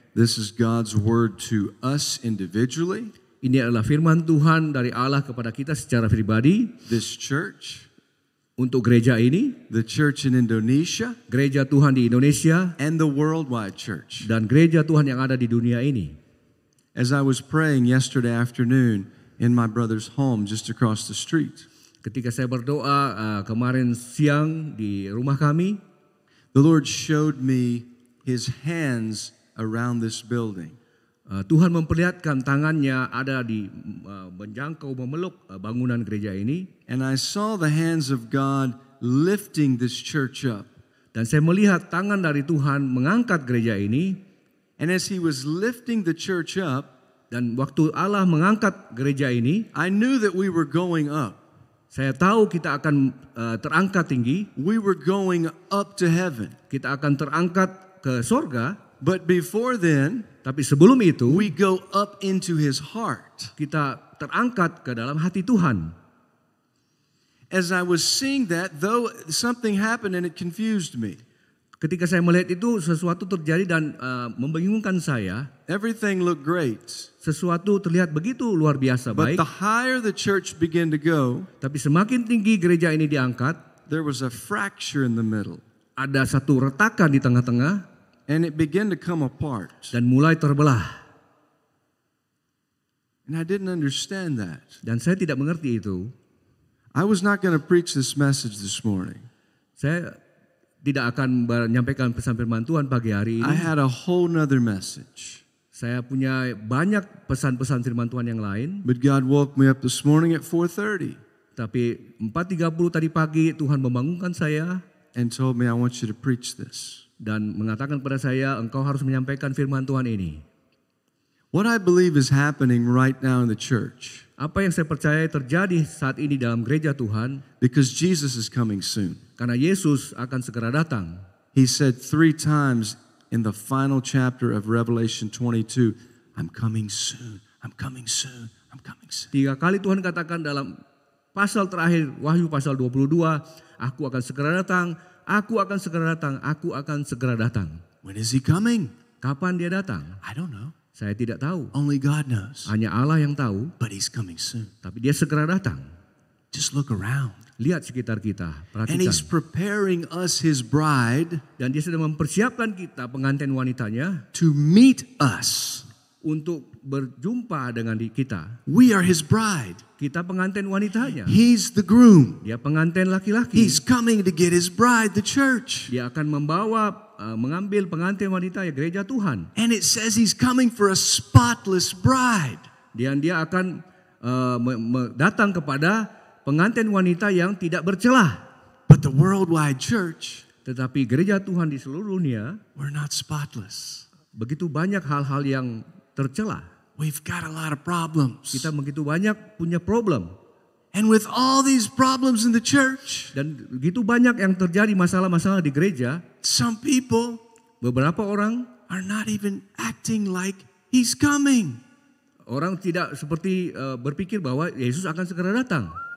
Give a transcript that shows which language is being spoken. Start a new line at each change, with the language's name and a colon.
English: This is God's word to us individually,
Indonesian: Ini adalah firman Tuhan dari Allah kepada kita secara pribadi,
English: this church,
Indonesian: untuk gereja ini,
English: the church in Indonesia,
Indonesian: gereja Tuhan di Indonesia,
English: and the worldwide church.
Indonesian: dan gereja Tuhan yang ada di dunia ini.
English: As I was praying yesterday afternoon in my brother's home just across the street,
Indonesian: Ketika saya berdoa kemarin siang di rumah kami,
English: the Lord showed me his hands around this building.
Indonesian: Tuhan memperlihatkan tangannya ada di menjangkau memeluk bangunan gereja ini,
English: And I saw the hands of God lifting this church up.
Indonesian: dan saya melihat tangan dari Tuhan mengangkat gereja ini.
English: And as he was lifting the church up,
Indonesian: Dan waktu Allah mengangkat gereja ini,
English: I knew that we were going up.
Indonesian: saya tahu kita akan terangkat tinggi,
English: We were going up to heaven.
Indonesian: kita akan terangkat ke sorga.
English: But before then,
Indonesian: Tapi sebelum itu,
English: we go up into his heart.
Indonesian: kita terangkat ke dalam hati Tuhan.
English: As I was seeing that, though something happened and it confused me.
Indonesian: Ketika saya melihat itu, sesuatu terjadi dan membingungkan saya.
English: Everything looked great.
Indonesian: Sesuatu terlihat begitu luar biasa
English: But
Indonesian: baik,
English: the higher the church began to go,
Indonesian: tapi semakin tinggi gereja ini diangkat,
English: there was a fracture in the middle.
Indonesian: ada satu retakan di tengah-tengah
English: And it began to come apart.
Indonesian: dan mulai terbelah.
English: And I didn't understand that.
Indonesian: Dan saya tidak mengerti itu.
English: I was not going to preach this message this morning.
Indonesian: Saya tidak akan menyampaikan pesan firman Tuhan pagi hari
English: I
Indonesian: ini.
English: had a whole nother message.
Indonesian: Saya punya banyak pesan-pesan firman Tuhan yang lain.
English: But God woke me up this morning at 4:30
Indonesian: Tapi 4.30 tadi pagi Tuhan membangunkan saya
English: and told me, I want you to preach this.
Indonesian: dan mengatakan kepada saya, engkau harus menyampaikan firman Tuhan ini.
English: What I believe is happening right now in the church,
Indonesian: Apa yang saya percaya terjadi saat ini dalam gereja Tuhan,
English: because Jesus is coming soon.
Indonesian: karena Yesus akan segera datang.
English: He said 3 times in the final chapter of Revelation 22, I'm coming soon, I'm coming soon, I'm coming soon.
Indonesian: 3 kali Tuhan katakan dalam pasal terakhir Wahyu pasal 22, aku akan segera datang, aku akan segera datang, aku akan segera datang.
English: When is he coming?
Indonesian: Kapan dia datang?
English: I don't know.
Indonesian: Saya tidak tahu.
English: Only God knows.
Indonesian: Hanya Allah yang tahu,
English: But he's coming soon.
Indonesian: tapi dia segera datang.
English: Just look around.
Indonesian: Lihat sekitar kita,
English: And
Indonesian: perhatikan.
English: he's preparing us, his bride,
Indonesian: Dan dia sedang mempersiapkan kita, pengantin wanitanya,
English: to meet us.
Indonesian: untuk berjumpa dengan kita.
English: We are his bride.
Indonesian: Kita pengantin wanitanya.
English: He's the groom.
Indonesian: Dia pengantin laki-laki.
English: He's coming to get his bride, the church.
Indonesian: Dia akan mengambil pengantin wanita ya gereja Tuhan.
English: And it says he's coming for a spotless bride.
Indonesian: Dan dia akan datang kepada pengantin wanita yang tidak bercelah.
English: But the worldwide church,
Indonesian: Tetapi gereja Tuhan di seluruh dunia
English: we're not spotless.
Indonesian: begitu banyak hal-hal yang tercela.
English: we've got a lot of problems.
Indonesian: Kita begitu banyak punya problem.
English: And with all these problems in the church,
Indonesian: Dan begitu banyak yang terjadi masalah-masalah di gereja,
English: some people
Indonesian: beberapa orang
English: are not even acting like he's coming.
Indonesian: Orang tidak seperti berpikir bahwa Yesus akan segera datang.